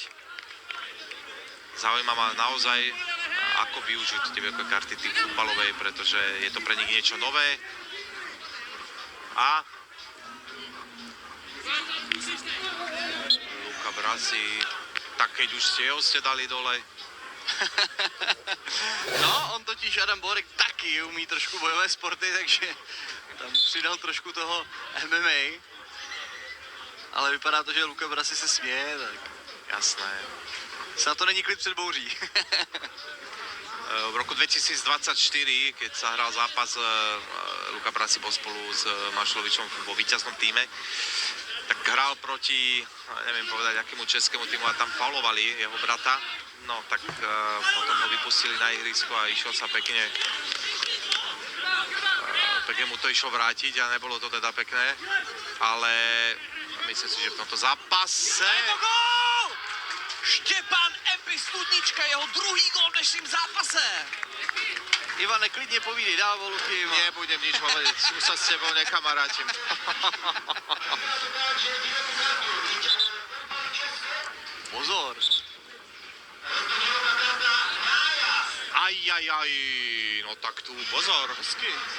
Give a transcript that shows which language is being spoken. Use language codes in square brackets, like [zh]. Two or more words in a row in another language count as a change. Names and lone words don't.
[sk] Zaujíma ma naozaj, ako využiť divoké karty tým futbalovej, pretože je to pre nich niečo nové. A Luka Brasi, tak keď už ste dali dole. [cs] No, on totiž Adam Borik taky umí trošku bojové sporty, takže tam přidal trošku toho MMA. Ale vypadá to, že Luka Brasi se směje, tak [sk] Jasné. [cs] snad to není klid před bouří. [sk] V roku 2024, keď sa hral zápas, Luka Brasi bol spolu s Mašlovičom vo víťaznom týme, tak hral proti, neviem povedať, akému českému týmu a tam faulovali jeho brata. No tak potom ho vypustili na ihrisko a išiel sa pekne mu to išlo vrátiť a nebolo to teda pekné, ale myslím si, že v tomto zápase... [cs] Je to gól! Štěpán Epy, Studnička, jeho druhý gól v dnešním zápase. Ivane, klidně povídej, dával Luky, Ivan. [sk] Nebudem nič hovoriť, už sa s tebou nekamarátim. Pozor. Ajajaj, no tak tu pozor. [cs] Hezky.